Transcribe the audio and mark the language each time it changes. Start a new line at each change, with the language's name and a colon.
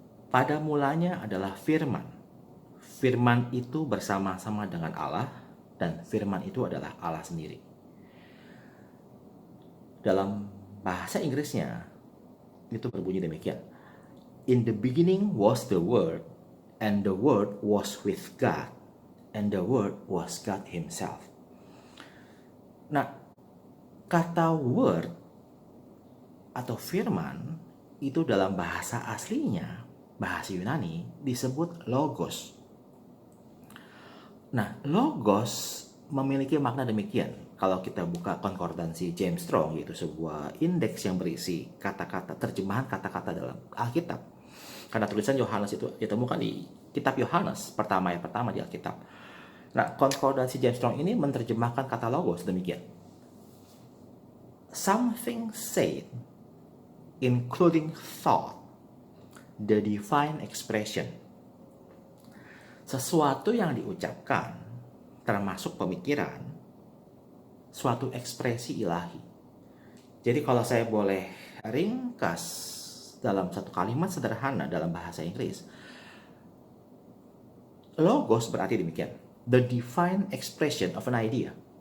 Indonesian: Pada mulanya adalah firman. Firman itu bersama-sama dengan Allah, dan firman itu adalah Allah sendiri. Dalam bahasa Inggrisnya itu berbunyi demikian.
English: In the beginning was the Word, and the Word was with God, and the Word was God Himself.
Indonesian: Nah, kata word atau firman itu dalam bahasa aslinya, bahasa Yunani, disebut logos. Nah, logos memiliki makna demikian. Kalau kita buka konkordansi James Strong, yaitu sebuah indeks yang berisi kata-kata, terjemahan kata-kata dalam Alkitab. Karena tulisan Yohanes itu ditemukan di kitab Yohanes pertama di Alkitab. Nah, konkordansi James Strong ini menerjemahkan kata logos demikian.
English: Something said, including thought, the divine expression.
Indonesian: Sesuatu yang diucapkan, termasuk pemikiran, suatu ekspresi ilahi. Jadi kalau saya boleh ringkas dalam satu kalimat sederhana dalam bahasa Inggris, logos berarti demikian:
English: the divine expression of an idea.